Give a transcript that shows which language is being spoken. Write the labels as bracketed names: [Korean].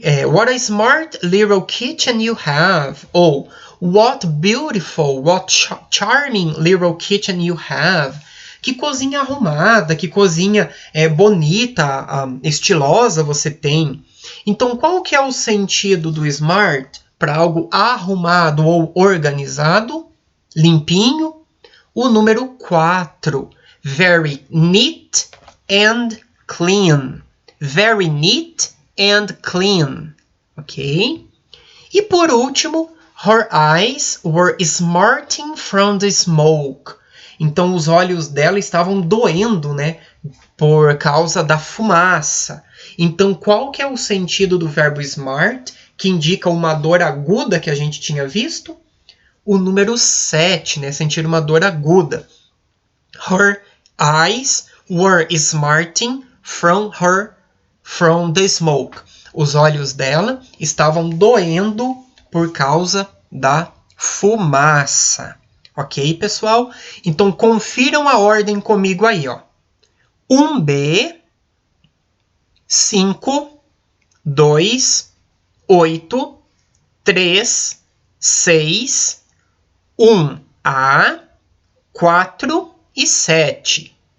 [English] What a smart little kitchen you have. Ou, what beautiful, what charming little kitchen you have. [Portuguese] Que cozinha arrumada, que cozinha bonita, estilosa você tem. Então, qual que é o sentido do smart para algo arrumado ou organizado, limpinho? O número 4. [English] Very neat and clean. Very neat and clean. Ok? [Portuguese] E por último, [English] her eyes were smarting from the smoke. [Portuguese] Então, os olhos dela estavam doendo, né? Por causa da fumaça. Então, qual que é o sentido do verbo smart, que indica uma dor aguda que a gente tinha visto? O número 7, né? Sentir uma dor aguda. [English] Her eyes were smarting from the smoke. [Portuguese] Os olhos dela estavam doendo por causa da fumaça. Ok, pessoal? Então, confiram a ordem comigo aí, ó. 1B, 5, 2, 8, 3, 6, 1A, 4 e 7.